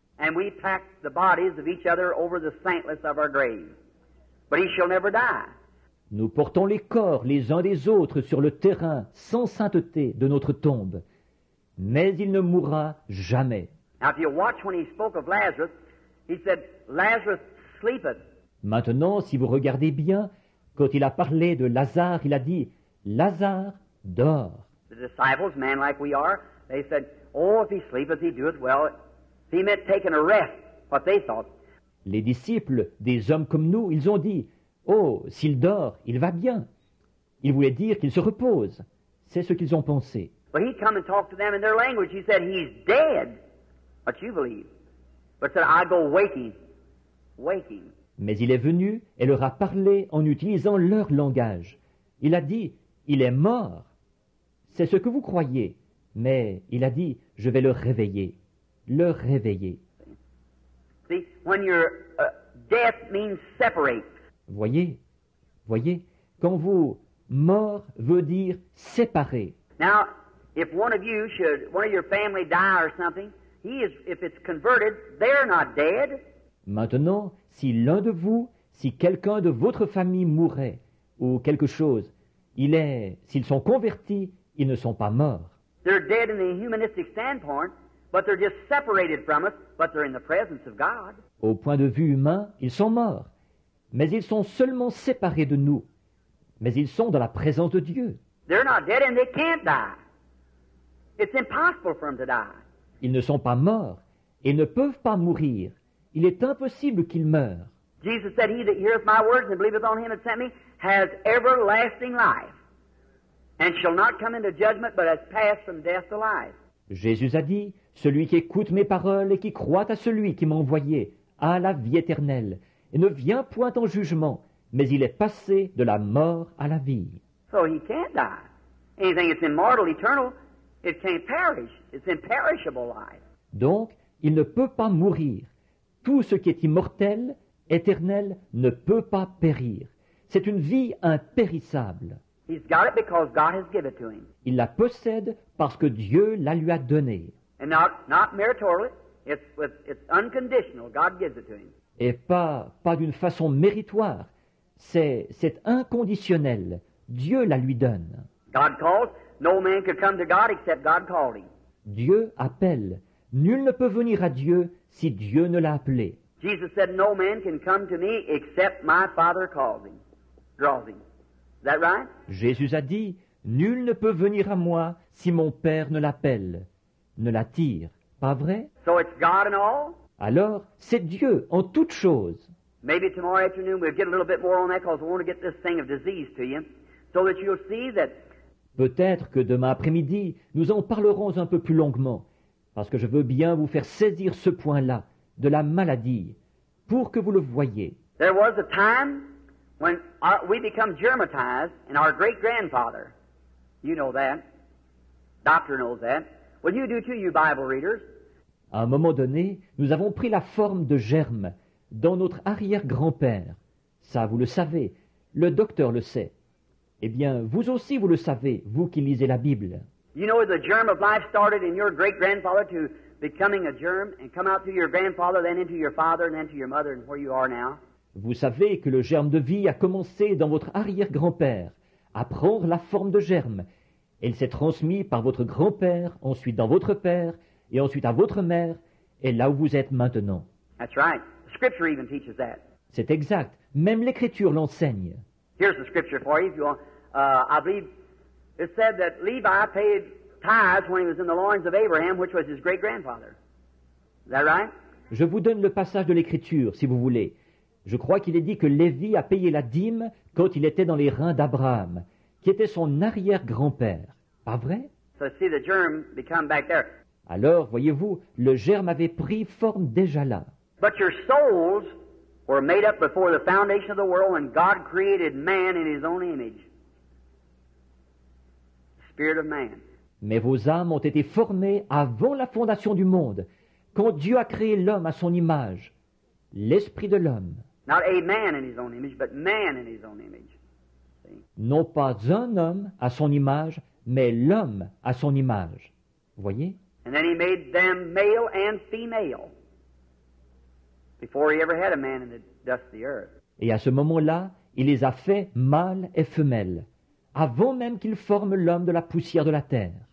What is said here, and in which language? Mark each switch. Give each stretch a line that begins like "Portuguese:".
English: And we pack the bodies of each other over the saintless of our grave. But he shall never die.
French: Nous portons les corps les uns des autres sur le terrain sans sainteté de notre tombe. Mais il ne mourra jamais.
English: Now if you watch when he spoke of Lazarus, he said, Lazarus sleepeth.
French: Maintenant, si vous regardez bien, quand il a parlé de Lazare, il a dit, Lazare dort.
English: The disciples, men like we are, they said, oh, if he sleepeth, he doeth well. He meant taking a rest, what they thought.
French: Les disciples, des hommes comme nous, ils ont dit, oh, s'il dort, il va bien. Il voulait dire qu'il se repose. C'est ce qu'ils ont pensé.
English: But he come and talked to them in their language. He said, he's dead. What you believe? but said, I go waking, waking.
French: Mais il est venu et leur a parlé en utilisant leur langage. Il a dit, il est mort. C'est ce que vous croyez. Mais il a dit, je vais le réveiller. Le réveiller.
English: See, when your death means separate.
French: Voyez, quand vous mort veut dire séparer.
English: Now, if one of your family die or something, if it's converted, they're not dead.
French: Maintenant, si l'un de vous, si quelqu'un de votre famille mourait, ou quelque chose, s'ils sont convertis, ils ne sont pas morts.
English: They're dead in the humanistic standpoint, but they're just separated from us, but they're in the presence of God.
French: Au point de vue humain, ils sont morts, mais ils sont seulement séparés de nous. Mais ils sont dans la présence de Dieu.
English: They're not dead and they can't die. It's impossible for them to die.
French: Ils ne sont pas morts et ne peuvent pas mourir. Il est impossible qu'ils meurent.
English: Jesus said, He that heareth my words and believeth on him that sent me has everlasting life, and shall not come into judgment, but has passed from death to life.
French: Jésus a dit, celui qui écoute mes paroles et qui croit à celui qui m'a envoyé a la vie éternelle, et ne vient point en jugement, mais il est passé de la mort à la vie.
English: So he can't die. Anything that's immortal, eternal, it can't perish. It's imperishable life.
French: Donc, il ne peut pas mourir. Tout ce qui est immortel, éternel, ne peut pas périr. C'est une vie impérissable.
English: He's got it because God has given it to him.
French: Il la possède parce que Dieu la lui a donnée.
English: And not meritorially, it's unconditional. God gives it to him.
French: Et pas d'une façon méritoire. C'est inconditionnel. Dieu la lui donne.
English: God calls. No man could come to God except God called him.
French: Dieu appelle. Nul ne peut venir à Dieu si Dieu ne l'a appelé.
English: Jesus said, no man can come to me except my Father calls him, draws him. Is that right?
French: Jésus a dit, nul ne peut venir à moi si mon Père ne l'appelle, ne l'attire. Pas vrai?
English: So it's God in all?
French: Alors, c'est Dieu en toutes choses.
English: Maybe tomorrow afternoon we'll get a little bit more on that because we want to get this thing of disease to you so that you'll see that.
French: Peut-être que demain après-midi, nous en parlerons un peu plus longuement, parce que je veux bien vous faire saisir ce point-là, de la maladie, pour que vous le voyiez.
English: There was a time when we become germatized, and our great-grandfather, you know that, doctor knows that, well you do too, you Bible readers.
French: À un moment donné, nous avons pris la forme de germes dans notre arrière-grand-père. Ça, vous le savez, le docteur le sait. Eh bien, vous aussi, vous le savez, vous qui lisez la Bible.
English: You know the germ of life started in your great-grandfather to becoming a germ and come out through your grandfather, then into your father, and then to your mother, and where you are now.
French: Vous savez que le germe de vie a commencé dans votre arrière-grand-père, à prendre la forme de germe. Et il s'est transmis par votre grand-père, ensuite dans votre père, et ensuite à votre mère, et là où vous êtes maintenant.
English: That's right. The Scripture even teaches that.
French: C'est exact. Même l'Écriture l'enseigne.
English: Here's the Scripture for you if you want. I believe it said that Levi paid tithes when he was in the loins of Abraham, which was his great-grandfather. Is that right?
French: Je vous donne le passage de l'Écriture, si vous voulez. Je crois qu'il est dit que Lévi a payé la dîme quand il était dans les reins d'Abraham, qui était son arrière-grand-père. Pas vrai?
English: So see the germ become back there.
French: Alors, voyez-vous, le germe avait pris forme déjà là.
English: But your souls were made up before the foundation of the world when God created man in his own image. Spirit of man.
French: Mais vos âmes ont été formées avant la fondation du monde, quand Dieu a créé l'homme à son image, l'esprit de l'homme.
English: Not a man in his own image, but man in his own image. See?
French: Non pas un homme à son image, mais l'homme à son image. Voyez?
English: And then he made them male and female before he ever had a man in the dust of the earth.
French: Et à ce moment-là, il les a fait mâles et femelles, avant même qu'il forme l'homme de la poussière de la terre.